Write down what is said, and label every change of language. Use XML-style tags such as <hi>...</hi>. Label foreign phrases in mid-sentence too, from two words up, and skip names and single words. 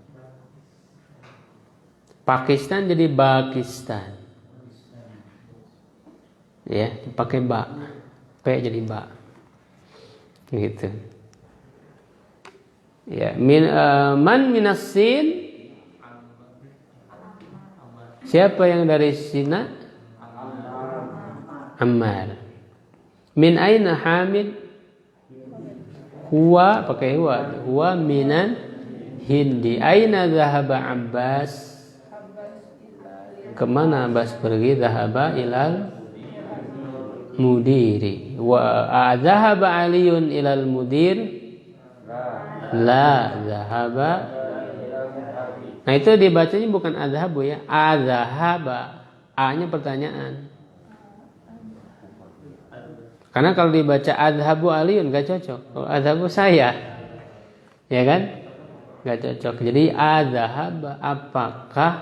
<id>Pakistan jadi Pakistan. Ya, pakai ba. P jadi ba. Gitu. Ya,</id> <ar>من من الصين?</ar> <id>Siapa yang dari Sina?</id> <ar>Ammar. من أين حامد? Huwa pakai هو من الهند. أين ذهب عباس?</ar> <id>Kemana Abbas pergi?</id> <ar>ذهب إلى المدير. وذهب علي إلى المدير? لا ذهب.</ar> <id>Nah itu dibacanya bukan adhabu ya, adhahaba. A-nya pertanyaan. Karena kalau dibaca adhabu Aliyun gak cocok. Kalau adhabu saya, ya kan? Gak cocok. Jadi adhahaba apakah?</id>